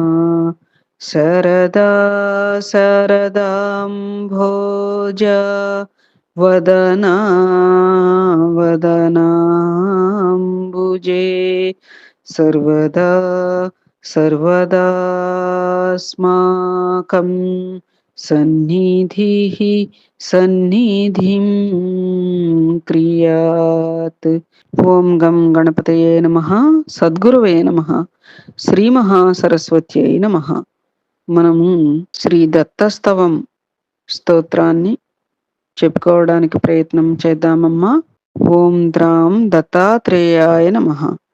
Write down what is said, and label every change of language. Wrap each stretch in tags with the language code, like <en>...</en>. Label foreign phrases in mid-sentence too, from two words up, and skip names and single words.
<sa>शरदा शरदाम्भोज वदना वदनाम्बुजे सर्वदा सर्वदास्माकं सन्निधिः सन्निधिं क्रियात्। ఓం గం గణపతయే నమః. సద్గురువే నమః. శ్రీ మహాసరస్వత్యై నమః.</sa> <te>మనము శ్రీ దత్తస్తవం స్తోత్రాన్ని చెప్పుకోవడానికి ప్రయత్నం చేద్దామమ్మా.</te> <sa>ఓం ద్రాం దత్తాత్రేయాయ నమః.</sa>